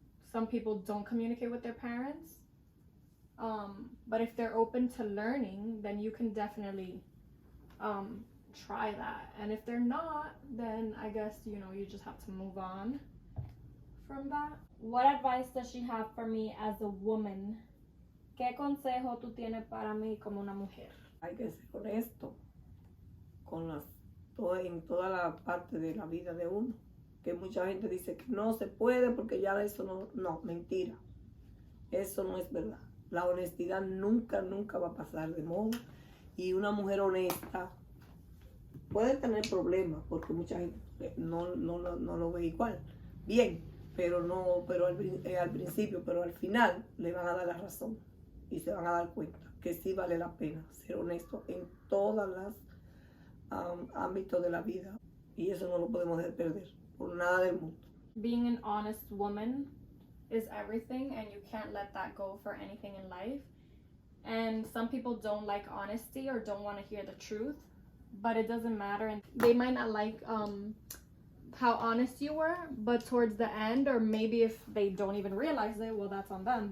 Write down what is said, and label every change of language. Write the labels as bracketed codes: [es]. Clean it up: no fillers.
[en] Some people don't communicate with their parents. But if they're open to learning, then you can definitely try that. And if they're not, then I guess, you know, you just have to move on from that. What advice does she have for me as a woman? [es] ¿Qué consejo tú tienes para mí como una mujer? Hay que ser honesto en toda la parte de la vida de uno. Que mucha gente dice que no se puede porque ya eso no, mentira. Eso no es verdad. La honestidad nunca va a pasar de moda. Y una mujer honesta puede tener problemas porque mucha gente no lo ve igual. Bien, pero al principio, pero al final le van a dar la razón y se van a dar cuenta que sí vale la pena ser honesto en todas las ámbitos de la vida, y eso no lo podemos perder por nada del mundo. [en] Being an honest woman is everything, and you can't let that go for anything in life. And some people don't like honesty or don't want to hear the truth, but it doesn't matter, and they might not like how honest you were, but towards the end, or maybe if they don't even realize it, well, that's on them.